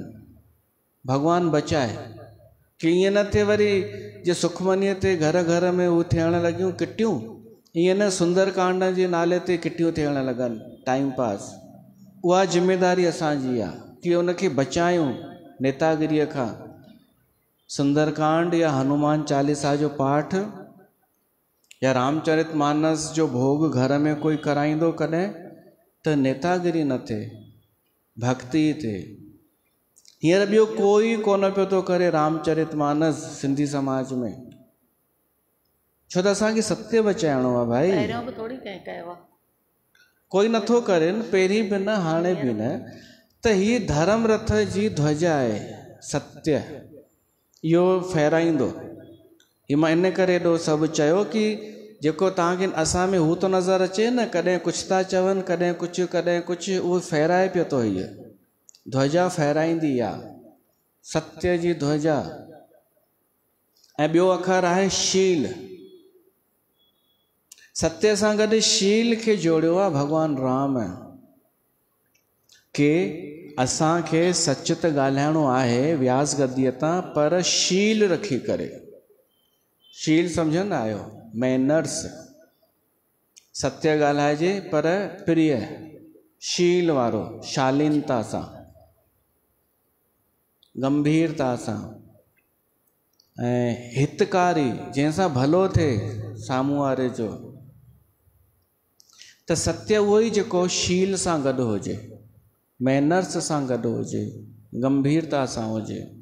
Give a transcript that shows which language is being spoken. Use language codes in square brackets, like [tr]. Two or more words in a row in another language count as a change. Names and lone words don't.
[sd] भॻवानु बचाए कि ईअं न थिए वरी जे सुखमनीअ ते घर घर में उहे थियण लॻियूं किटियूं, ईअं न सुंदरकांड जे नाले ते किटियूं थियण लॻनि [en] time pass. [sd] उहा ज़िमेदारी असांजी आहे कि उनखे बचायूं नेतागिरीअ खां। सुंदरकांड या हनुमान चालीसा जो पाठ या रामचरित मानस जो भोग घर में कोई कराईंदो कॾहिं त नेतागिरी न थिए, भक्ति थिए। हींअर ॿियो कोई कोन पियो थो करे रामचरित मानस सिंधी समाज में, छो त असांखे सत्य बचाइणो आहे भाई। पहिरियों बि थोरी कंहिं कयो आहे, कोई नथो करे, पहिरीं बि न हाणे बि न। त हीअ धर्म रथ जी ध्वजा आहे सत्य, इहो फहिराईंदो। हीअ मां इन करे एॾो सभु चयो कि जेको तव्हांखे असां में हू थो नज़र अचे न, कॾहिं कुझु था चवनि, कॾहिं कुझु, उहो फहिराए पियो थो। हीअ ध्वजा फहिराईंदी आहे सत्य जी ध्वजा। ऐं ॿियो अखर आहे शील। सत्य सां गॾु शील खे जोड़ियो आहे भॻवानु राम के असांखे सच त ॻाल्हाइणो आहे व्यास गद्दीअ तां, पर शील रखी करे। शील सम्झंदा आहियो? मैनर्स। सत्य ॻाल्हाइजे पर प्रिय, शील वारो, शालीनता सां, गंभीरता सां ऐं हितकारी, जंहिंसां भलो थिए साम्हूं वारे जो। त सत्य उहो ई जेको शील सां गॾु हुजे, मैनर्स सां गॾु हुजे, गंभीरता सां हुजे।